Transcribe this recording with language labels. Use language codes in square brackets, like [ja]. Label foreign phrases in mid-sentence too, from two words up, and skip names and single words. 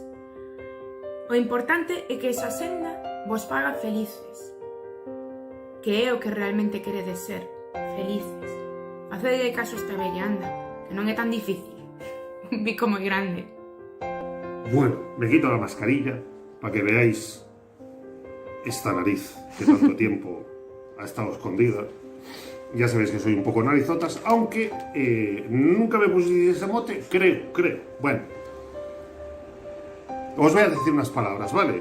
[gl] O importante é que esa senda vos faga felices, que é o que realmente queredes ser, felices. Facedelle caso a esta bella anda, que non é tan difícil. Un bico moi grande. [es] Bueno, me quito la mascarilla para que veáis esta nariz que tanto tiempo ha estado escondida. Ya sabéis que soy un poco narizotas, aunque nunca me puse ese mote, creo. Bueno, os voy a decir unas palabras, ¿vale?